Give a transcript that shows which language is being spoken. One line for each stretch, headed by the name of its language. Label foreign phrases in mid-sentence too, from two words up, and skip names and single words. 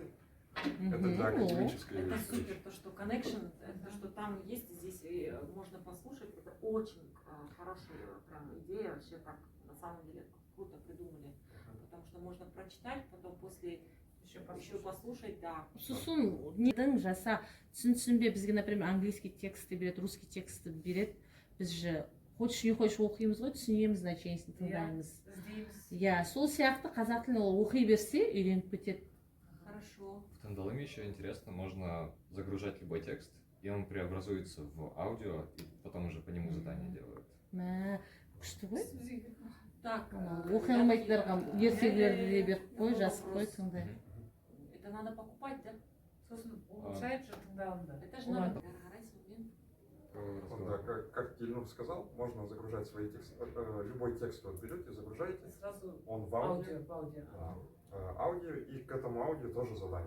Russian: Это для академической Это встречи. супер, то, что connection, то, что там есть, здесь и можно послушать, это очень хорошая прям идея, вообще так, на самом деле, круто придумали, потому что можно прочитать, потом после еще послушать, да.
Kazakh: Сосын недің жаса түсінбе бізге,
Russian: например, английский
Kazakh: тексті береді, русский тексті береді, біз же
Russian: хочешь не хочешь
Kazakh: оқимыз ғой, түсінеміз, значениесін тыңдаймыз. Иә, сол сияқты қазақ тілін ол оқи берсе үйреніп кетеді.
Russian: Хорошо. В Тандаламе еще интересно, можно загружать любой текст, и он преобразуется в аудио, и потом уже по нему задание делают.
Kazakh: Мә, күшті ғой.
Russian: Так,
Kazakh: Оқи алмайтындарға ертегілерді де беріп қой, жазып қой, тыңдай.
Russian: это надо покупать, да?
Kazakh: Сосын улучшает же тыңдалымды.
Russian: Это же надо. Вот, да, как Ильнур сказал, можно загружать свои тексты, любой текст вот берете, загружаете, Сразу он в аудио, аудио. аудио, и к этому аудио тоже задание.